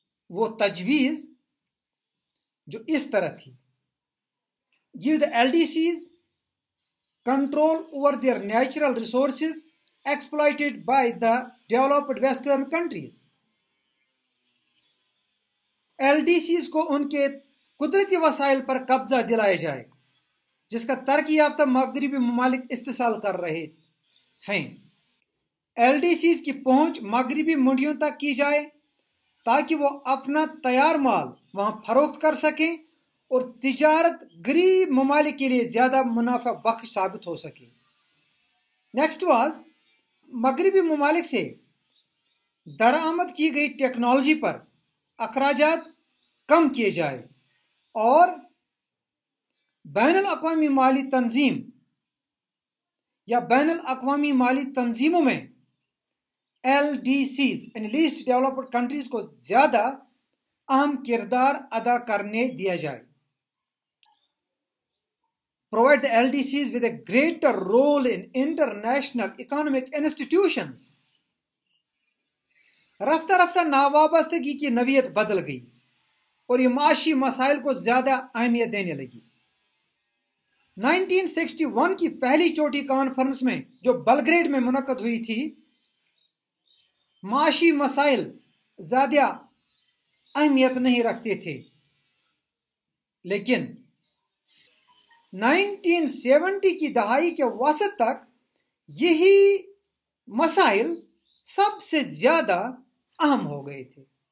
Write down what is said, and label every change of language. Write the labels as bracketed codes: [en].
[ur] وہ تجویز جو اس طرح تھی: [en] give the LDCs control over their natural resources exploited by the developed western countries. [ur] LDCs کو ان کے قدرتی وسائل پر قبضہ دلایا جائے جس کا ترقی یافتہ مغربی ممالک استحصال کر رہے ہیں. LDCs کی پہنچ مغربی منڈیوں تک کی جائے تاکہ وہ اپنا تیار مال وہاں فروخت کر سکیں اور تجارت غریب ممالک کے لیے زیادہ منافع بخش ثابت ہو سکے. نیکسٹ واز مغربی ممالک سے درآمد کی گئی ٹیکنالوجی پر اخراجات کم کیے جائے اور بین الاقوامی مالی تنظیم یا بین الاقوامی مالی تنظیموں میں LDCs یعنی لیسٹ ڈیولپڈ کنٹریز کو زیادہ اہم کردار ادا کرنے دیا جائے. [en] Provide the LDCs with a greater role in international economic institutions. [ur] رفتہ رفتہ ناوابستگی کی نوعیت بدل گئی اور یہ معاشی مسائل کو زیادہ اہمیت دینے لگی. 1961 کی پہلی چوٹی کانفرنس میں جو بلگریڈ میں منعقد ہوئی تھی، معاشی مسائل زیادہ اہمیت نہیں رکھتے تھے، لیکن 1970 کی دہائی کے وسط تک یہی مسائل سب سے زیادہ اہم ہو گئے تھے.